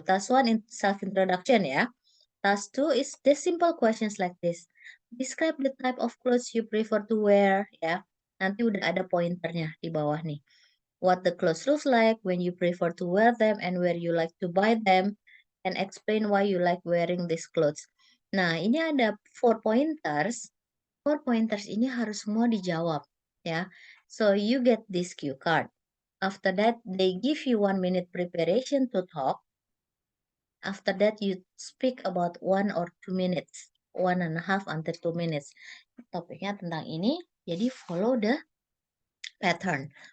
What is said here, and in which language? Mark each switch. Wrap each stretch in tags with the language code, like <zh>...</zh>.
<en>Task 1 in self-introduction ya. Task 2 is the simple questions like this. Describe the type of clothes you prefer to wear ya.</en> <id>Nanti udah ada pointernya di bawah nih.</id> <en>What the clothes looks like, when you prefer to wear them, and where you like to buy them, and explain why you like wearing these clothes.</en> <id>Nah, ini ada 4 pointers. 4 pointers ini harus semua dijawab ya.</id> <en>So you get this cue card. After that, they give you 1 minute preparation to talk. After that, you speak about 1 or 2 minutes, 1.5 until 2 minutes.</en> <id>Topiknya tentang ini, jadi</id> <en>follow the pattern.</en>